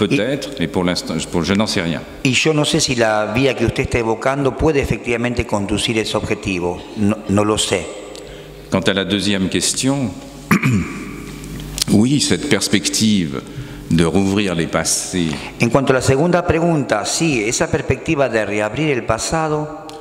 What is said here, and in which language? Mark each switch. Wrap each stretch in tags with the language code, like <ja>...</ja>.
<fr>Peut-être, mais pour l'instant, je n'en sais rien.</fr> <es>Y yo no sé si la vía que usted está evocando puede efectivamente conducir ese objetivo. No lo sé.</es> <fr>Quant à la deuxième question, oui, cette perspective de rouvrir les passés.</fr> <es>En cuanto a la segunda pregunta, sí, esa perspectiva de reabrir el pasado.</es>